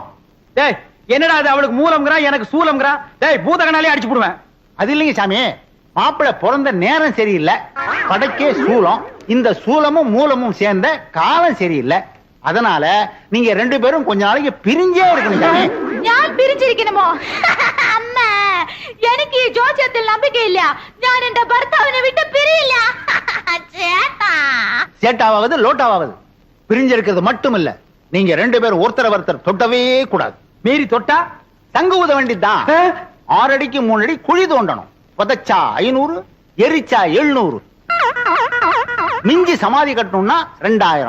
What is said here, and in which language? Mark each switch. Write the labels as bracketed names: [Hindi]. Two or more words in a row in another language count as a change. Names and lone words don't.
[Tamil] டேய், என்னடா அது அவளுக்கு மூலம்ங்கறா எனக்கு சூலம்ங்கறா? டேய், பூதகனாலே அடிச்சு போடுவேன். அது இல்லைங்க சாமி, மாப்பிள்ளை பிறந்த நேரம் சரியில்லை, படைக்கே சூலம். இந்த சூலமும் மூலமும் சேர்ந்த காலம் சரியில்லை. அதனால நீங்க 2 பேரும் கொஞ்ச நாளைக்கு பிரிஞ்சே இருக்கணும் சாமி. [Malayalam] ഞാൻ പിരിച്ചിരിക്കണമോ? അമ്മ, എനിക്ക് ഈ ജോസ്യത്തിൽ [Tamil] நம்பிக்கை இல்ல. [Malayalam] ഞാൻ എന്റെ ഭർത്താവിനെ വിട്ട് പിരിയില്ല. ചേട്ടാ. [Tamil] சேட்டாவது லோட்டாவது பிரிஞ்சிருக்கிறது மட்டும் இல்ல, நீங்க 2 பேரும் ஒருத்தர ஒருத்தர் தொட்டவே கூடாது. மீறி தொட்டா சங்கு ஊத வேண்டியதுதான். 6 அடிக்கு 3 அடி குழி தோண்டணும். புதைச்சா 500, எரிச்சா 700. மிஞ்சி சமாதி கட்டணும்னா 2000.